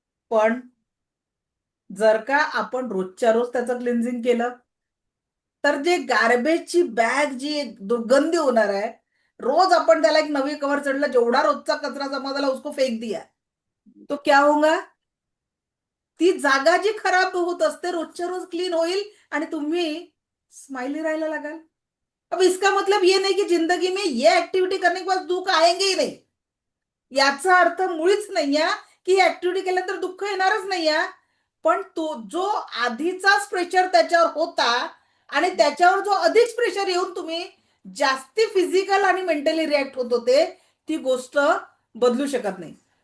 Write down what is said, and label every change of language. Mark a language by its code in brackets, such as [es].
[mr] पण जर का आपण रोजच्या रोज त्याचं क्लिन्झिंग केलं तर जे गार्बेजची बॅग जी दुर्गंधी होणार आहे, रोज आपण त्याला एक नवी कवर चढलं, जेवढा रोजचा कचरा जमा झाला [hi] उसको फेक दिया, तो क्या होगा? [mr] ती जागा जी खराब होत असते रोजच्या रोज क्लीन होईल आणि तुम्ही स्माइली राहायला लागाल. [hi] अब इसका मतलब ये नहीं कि जिंदगी में ये एक्टिविटी करने के बाद दुःख आएंगे ही नहीं. [mr] याचा अर्थ मुळीच नाहीये की ही ऍक्टिव्हिटी केल्यानंतर दुःख येणारच नाहीये. पण तो जो आधीचाच प्रेशर त्याच्यावर होता आणि त्याच्यावर जो अधिक प्रेशर येऊन तुम्ही जास्ती फिजिकल आणि मेंटली रिॲक्ट होत होते, ती गोष्ट बदलू शकत नाही.